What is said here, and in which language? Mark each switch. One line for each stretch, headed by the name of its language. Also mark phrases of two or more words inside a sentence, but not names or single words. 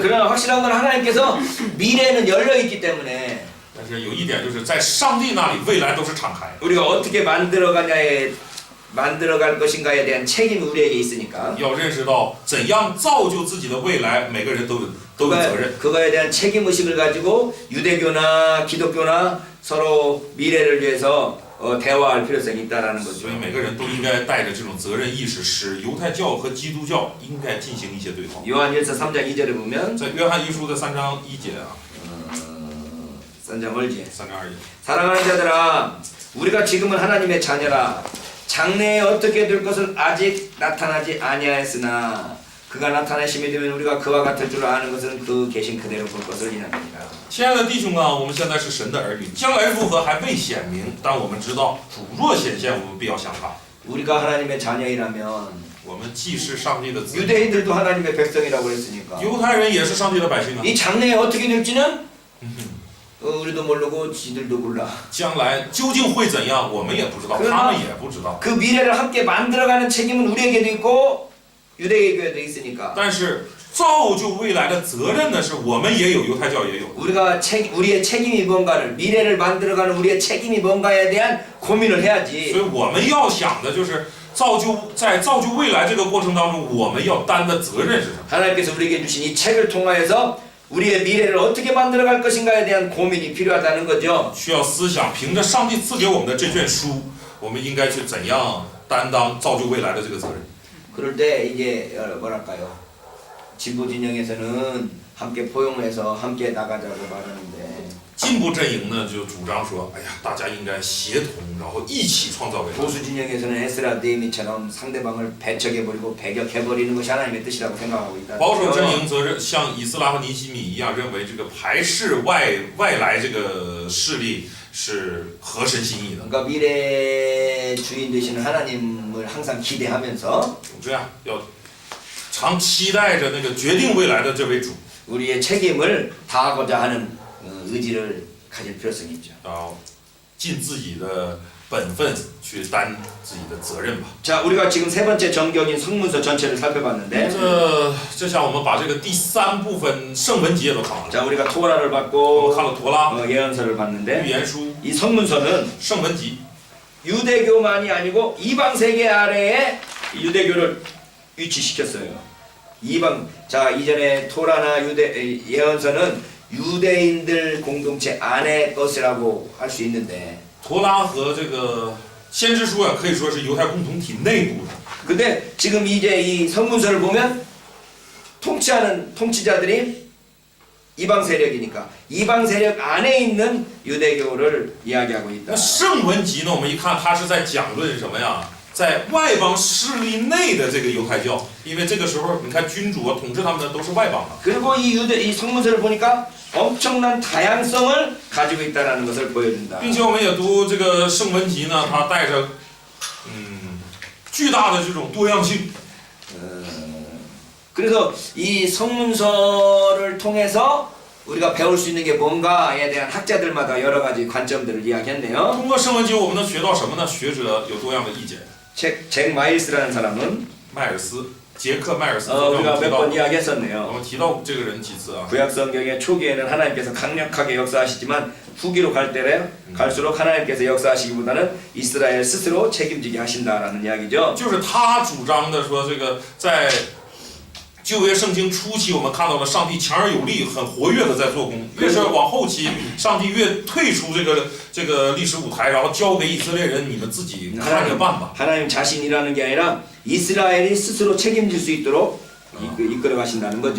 Korean: 그러나 확실한 건 하나님께서 미래는 열려 있기 때문에
Chinese: 但是有一点就是在上帝那里，未来都是敞开。
Korean: 우리가 어떻게 만들어갈 것인가에 대한 책임이 우리에게 있으니까
Chinese: 要认识到怎样造就自己的未来，每个人都有责任。
Korean: 그거에 대한 책임 의식을 가지고 유대교나 기독교나 서로 미래를 위해서 대화할 필요성이 있다라는 거죠.
Chinese: 所以每个人都应该带着这种责任意识，使犹太教和基督教应该进行一些对话。
Korean: 요한일서 3장 2절에 보면
Chinese: 在约翰一书的3章1节啊，
Korean: 3장 1절
Chinese: 3 章2节，
Korean: 사랑하는 자들아 우리가 지금은 하나님의 자녀라 장래에 어떻게 될 것은 아직 나타나지 아니하였으나 그가 나타나심이 되면 우리가 그와 같을 줄 아는 것은 그 계신 그대로 볼 것을 인합니다.
Chinese: 亲爱的弟兄啊，我们现在是神的儿女，将来如何还未显明，但我们知道主若显现，我们必要像他。
Korean: 우리가 하나님의 자녀이라면
Chinese: 我们既是上帝的子民，
Korean: 유대인들도 하나님의 백성이라고 했으니까.
Chinese: 犹太人也是上帝的百姓啊。
Korean: 이 장래에 어떻게 될지는 우리도 모르고 지들도 몰라.
Chinese: 将来究竟会怎样，我们也不知道，
Korean: 그러나
Chinese: 他们也不知道。
Korean: 그 미래를 함께 만들어가는 책임은 우리에게도 있고 유대교회도 있으니까.
Chinese: 但是造就未来的责任呢，是我们也有，犹太教也有。
Korean: 우리의 책임이 뭔가를 미래를 만들어가는 우리의 책임이 뭔가에 대한 고민을
Chinese: 所
Korean: 해야지.
Chinese: 以我们要想的就是在造就未来这个过程当中，我们要担的责任是什么？
Korean: 하나님께서 우리에게 주신 이 책을 통하여서 우리의 미래를 어떻게 만들어갈 것인가에 대한 고민이 필요하다는 거죠.
Chinese: 需要思想，凭着上帝赐给我们的这卷书，我们应该去怎样担当造就未来的这个责任。
Korean: 그럴 때 이제 뭐랄까요? 진보 진영에서는 함께 포용해서 함께 나가자고 말하는데
Chinese: 进步阵营呢就主张说，哎呀，大家应该协同，然后一起创造未来。
Korean: 보수 진영에서는 에스라 느헤미처럼 상대방을 배척해버리고 배격해버리는 것이 하나님의 뜻이라고 생각하고 있다.
Chinese: 保守阵营则是像以斯拉和尼希米一样，认为这个排斥外来这个势力是合神心意的。
Korean: 그러니까 미래 주인 되시는 하나님을 항상 기대하면서
Chinese: 这样要常期待着那个决定未来的这位主，
Korean: 우리의 책임을 다하고자 하는 의지를 가질 필요성이 있죠.
Chinese: 要尽自己的本分去担自己的责任吧。
Korean: 자, 우리가 지금 세 번째 정경인 성문서 전체를 살펴봤는데,
Chinese: 这下我们把这个第三部分圣文节都看完了。
Korean: 자, 우리가 토라를
Chinese: 我们
Korean: 받고
Chinese: 看了陀拉、
Korean: 예언서를
Chinese: 预
Korean: 봤는데,
Chinese: 言书、
Korean: 이 성문서는
Chinese: 圣文集，
Korean: 유대교만이 아니고 이방 세계 아래에 유대교를 위치시켰어요. 자, 이전에 토라나 예언서는 유대인들 공동체 안의 것이라고 할 수 있는데,
Chinese: 陀拉和这个先知书啊，可以说是犹太共同体内部的。
Korean: 근데 지금 이제 이 성문서를 보면 통치하는 통치자들이 이방 세력이니까 이방 세력 안에 있는 유대교를 이야기하고 있다.
Chinese: 那圣文集呢，我们一看，它是在讲论什么呀？在外邦势力内的这个犹太教，因为这个时候你看君主啊统治他们的都是外邦的。
Korean: 그리고 이 성문서를 보니까 엄청난 다양성을 가지고 있다는 것을 보여준다.
Chinese: 并且我们也读这个圣文集呢，它带着巨大的这种多样性。
Korean: 그래서 이 성문서를 통해서 우리가 배울 수 있는 게 뭔가에 대한 학자들마다 여러 가지 관점들을 이야기했네요.
Chinese: 通过圣文集，我们能学到什么呢？学者有多样的意见。
Korean: 잭 마일스라는 사람은
Chinese: 迈尔斯，杰克迈尔斯，
Korean: 우리가
Chinese: 我
Korean: 몇 번
Chinese: 们
Korean: 이야기했었네요.
Chinese: 提到这个人几次啊。
Korean: 구약 성경의 초기에는 하나님께서 강력하게 역사하시지만 후기로 갈 때래 갈수록 하나님께서 역사하시기보다는 이스라엘 스스로 책임지게 하신다라는 이야기죠.
Chinese: 就是他主张的说，这个在旧约圣经初期，我们看到了上帝强而有力、很活跃的在做工。越是往后期，上帝越退出这个历史舞台，然后交给以色列人，你们自己看着办吧。
Korean: 하나님 자신이라는 게 아니라 이스라엘이 스스로 책임질 수 있도록 이끌어 가신다는 거죠.